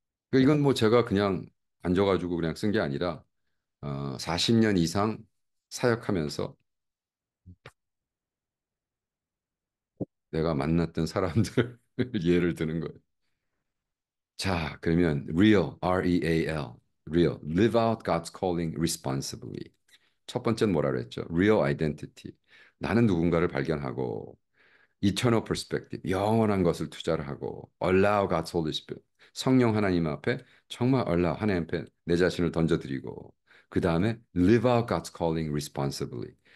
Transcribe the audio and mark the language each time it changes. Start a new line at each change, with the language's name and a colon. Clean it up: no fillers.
Korean: 그러니까 이건 뭐 제가 그냥 앉아가지고 그냥 쓴 게 아니라 40년 이상 사역하면서 내가 만났던 사람들 예를 드는 거예요. 자, 그러면 real, R-E-A-L.
English: real. Live out God's calling responsibly.
Korean: 첫 번째는 뭐라 그랬죠? Real identity. 나는 누군가를 발견하고 eternal perspective. 영원한 것을 투자를 하고
English: allow God's Holy Spirit.
Korean: 성령 하나님 앞에 정말 allow 하나님 앞에 내 자신을 던져드리고 그 다음에
English: live out God's calling responsibly.